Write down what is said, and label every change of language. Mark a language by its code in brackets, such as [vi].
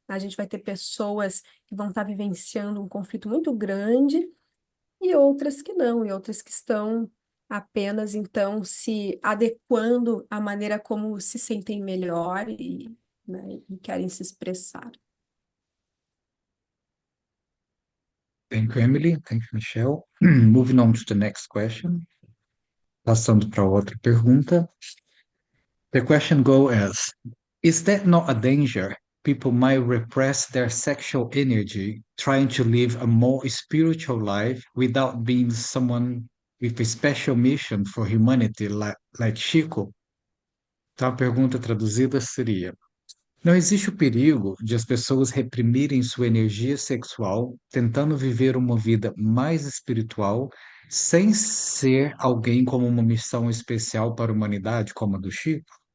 [pt] A gente vai ter pessoas que vão estar vivenciando um conflito muito grande e outras que não, e outras que estão apenas, então, se adequando à maneira como se sentem melhor e, né, e querem se expressar. [en] Thank you, Emily. Thank you, Michelle. Moving on to the next question. [pt] Passando para outra pergunta. [en] The question goes as, is that not a danger? People might repress their sexual energy, trying to live a more spiritual life without being someone with a special mission for humanity, like Chico. [pt] Então, a pergunta traduzida seria: não existe o perigo de as pessoas reprimirem sua energia sexual, tentando viver uma vida mais espiritual, sem ser alguém com uma missão especial para a humanidade, como a do Chico?